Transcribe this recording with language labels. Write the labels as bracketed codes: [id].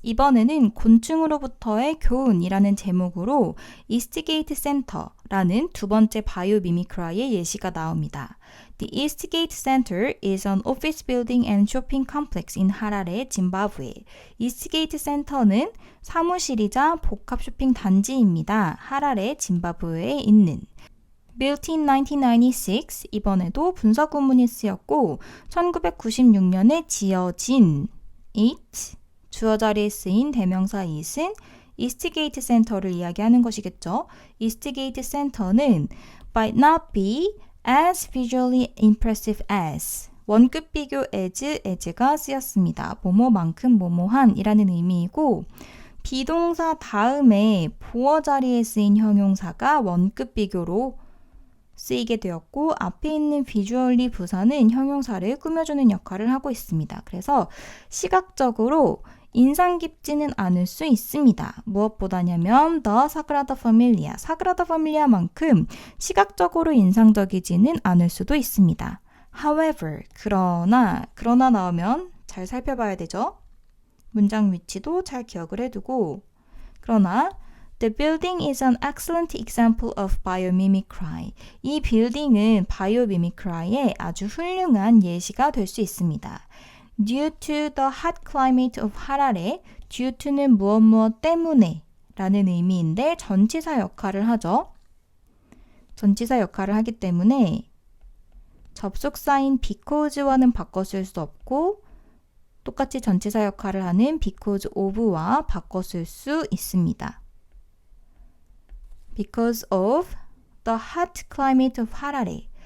[ko] 이번에는 곤충으로부터의 교훈이라는 제목으로 Eastgate Center라는 두 번째 바이오미미크라의 예시가 나옵니다. [en] The Eastgate Center is an office building and shopping complex in Harare, Zimbabwe. [ko] Eastgate Center는 사무실이자 복합 쇼핑 단지입니다. 하라레, 짐바브웨에 있는. [en] Built in 1996, [ko] 이번에도 분사 구문이 쓰였고 1996년에 지어진 it, 주어 자리에 쓰인 대명사 it은 Eastgate Center를 이야기하는 것이겠죠. [en] Eastgate Center는 might not be as visually impressive as [ko] 원급 비교 as가 쓰였습니다. 뭐뭐만큼 뭐뭐한 이라는 의미이고 비동사 다음에 보어 자리에 쓰인 형용사가 원급 비교로 쓰이게 되었고 앞에 있는 visually 부사는 형용사를 꾸며주는 역할을 하고 있습니다. 그래서 시각적으로 인상 깊지는 않을 수 있습니다. 무엇보다냐면 the Sagrada Familia, 사그라다 파밀리아만큼 시각적으로 인상적이지는 않을 수도 있습니다. However, 그러나 나오면 잘 살펴봐야 되죠. 문장 위치도 잘 기억을 해두고 그러나 [en] The building is an excellent example of biomimicry. [ko] 이 빌딩은 바이오미미크라의 아주 훌륭한 예시가 될 수 있습니다. [en] Due to the hot climate of Harare, [ko] due to는 무엇 때문에 라는 의미인데 전치사 역할을 하죠. 전치사 역할을 하기 때문에 접속사인 because와는 바꿔 쓸 수 없고 똑같이 전치사 역할을 하는 because of와 바꿔 쓸 수 있습니다. [en] Because of the hot climate of Harare.